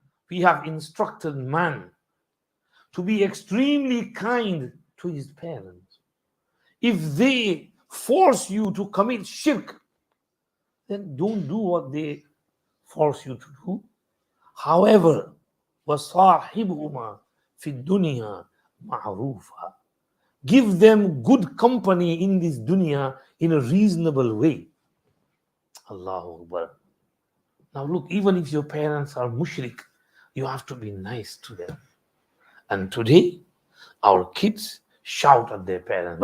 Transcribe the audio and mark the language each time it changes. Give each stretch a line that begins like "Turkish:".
English: We have instructed man to be extremely kind to his parents. If they force you to commit shirk, then don't do what they force you to do. However,
Arabic: وَصَاحِبْهُمَا فِي الدُّنْيَا مَعْرُوفًا.
English: Give them good company in this dunya in a reasonable way. Allahu Akbar. Now look, even if your parents are mushrik, you have to be nice to them. And today, our kids shout at their parents.